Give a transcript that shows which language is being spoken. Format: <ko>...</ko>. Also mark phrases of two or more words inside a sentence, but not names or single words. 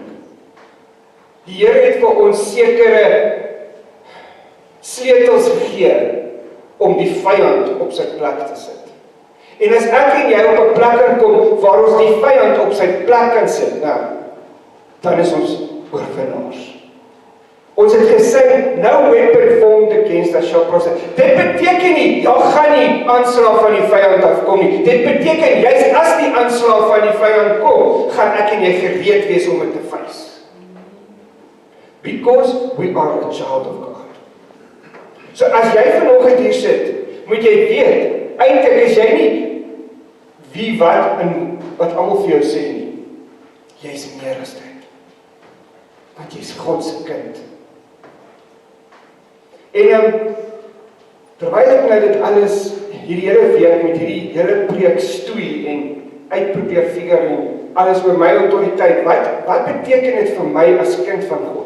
<af>Die Here het vir ons sekere sleutels gegee om die vyand op sy plek te sit. En as ek en jy op 'n plek kan kom waar ons die vyand op sy plek kan sit, dan is ons oorwinnaars. Ons het gesing,</af> <en>no weapon formed against us shall prosper.</en> <af>Dit beteken nie, gaan nie aanslag van die vyand afkom nie. Dit beteken, juist as die aanslag van die vyand kom, gaan ek en jy gereed wees om dit te face.</af> <en>Because we are a child of God.</en> <af>So as jy vanoggend hier sit, moet jy weet, eintlik is jy nie wie wat almal vir jou sê nie. Jy is meer as dit. Want jy is God se kind. En terwyl ek nou dit alles, hierdie hele week met hierdie hele preek stoei en uitprobeer figure en alles oor my autoriteit, wat beteken dit vir my as kind van God?</af>